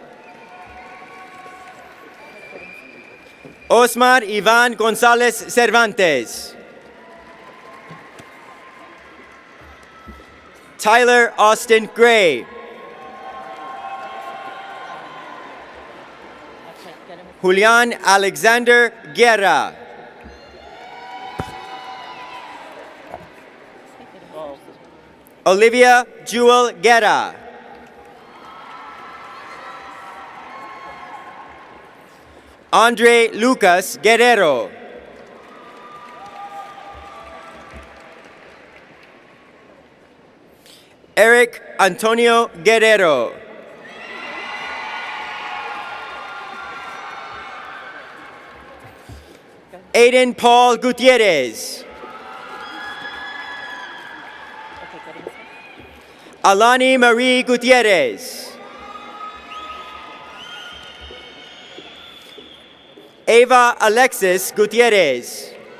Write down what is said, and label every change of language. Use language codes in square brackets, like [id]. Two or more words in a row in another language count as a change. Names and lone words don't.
[en] Osmar Ivan Gonzalez Cervantes. Tyler Austin Gray. Julian Alexander Guerra. Olivia Jewel Guerra. Andre Lucas Guerrero. Eric Antonio Guerrero. Aiden Paul Gutierrez. Alani Marie Gutierrez. Ava Alexis Gutierrez.